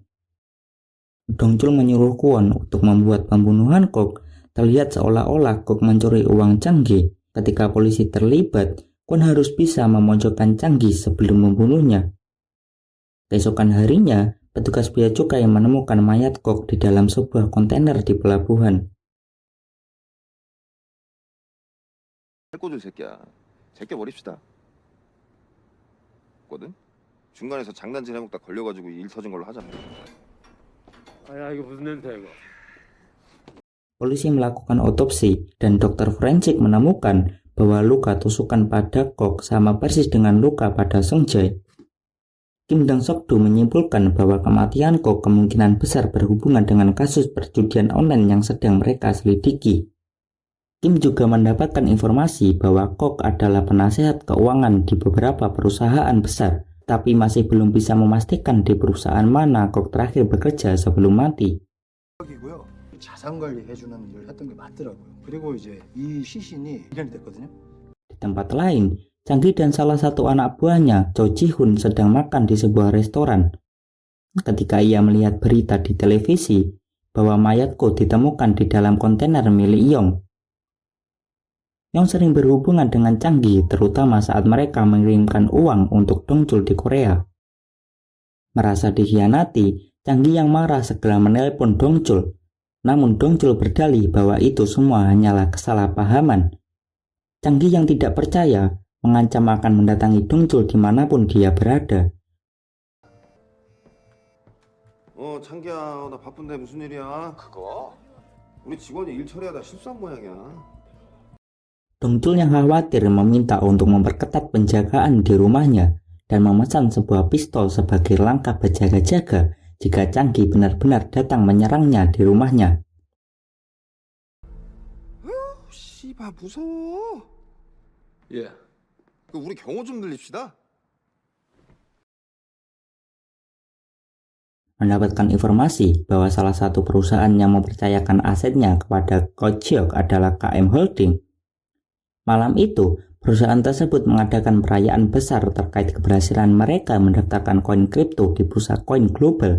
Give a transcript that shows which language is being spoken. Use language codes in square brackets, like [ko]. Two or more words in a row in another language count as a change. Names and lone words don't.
[id] Dongsul menyuruh Kwon untuk membuat pembunuhan Kok terlihat seolah-olah Kok mencuri uang Chang-gi. Ketika polisi terlibat, Kwon harus bisa memojokkan Chang-gi sebelum membunuhnya. Keesokan harinya, petugas bea cukai menemukan mayat Kok di dalam sebuah kontainer di pelabuhan. [ko] 해코줄 새끼야. 제껴버립시다. 거든? 중간에서 장난질 해먹다 걸려가지고 일 터진 걸로 하자. 야 이거 무슨 냄새야 이거. [id] Polisi melakukan otopsi dan dokter forensik menemukan bahwa luka tusukan pada Kok sama persis dengan luka pada Sung-jae. Kim dan Sok-do menyimpulkan bahwa kematian Kok kemungkinan besar berhubungan dengan kasus perjudian online yang sedang mereka selidiki. Kim juga mendapatkan informasi bahwa Kok adalah penasehat keuangan di beberapa perusahaan besar, tapi masih belum bisa memastikan di perusahaan mana Kok terakhir bekerja sebelum mati. [ko] 자산 관리해주는 일을 했던 게 맞더라고요. 그리고 이제 이 시신이 1년이 됐거든요. [id] Di tempat lain, Chang-gi dan salah satu anak buahnya, Cho Ji-hoon, sedang makan di sebuah restoran. Ketika ia melihat berita di televisi bahwa mayat Ko ditemukan di dalam kontainer milik Yong. Yong sering berhubungan dengan Chang-gi, terutama saat mereka mengirimkan uang untuk Dongsul di Korea. Merasa dikhianati, Chang-gi yang marah segera menelepon Dongsul. Namun Dongsul berdalih bahwa itu semua hanyalah kesalahpahaman. Chang-gi yang tidak percaya mengancam akan mendatangi Dongsul dimanapun dia berada. [ko] 창기야, 나 바쁜데 무슨 일이야? 그거? 우리 직원이 일 처리하다 실수한 모양이야. [id] Dongsul yang khawatir meminta untuk memperketat penjagaan di rumahnya dan memesan sebuah pistol sebagai langkah berjaga-jaga jika Chang-gi benar-benar datang menyerangnya di rumahnya. [ko] 봐, 무서워. 예. 우리 경호 좀 늘립시다. [id] Mendapatkan informasi bahwa salah satu perusahaan yang mempercayakan asetnya kepada Kojok adalah KM Holding. Malam itu, perusahaan tersebut mengadakan perayaan besar terkait keberhasilan mereka mendaftarkan koin kripto di bursa koin global.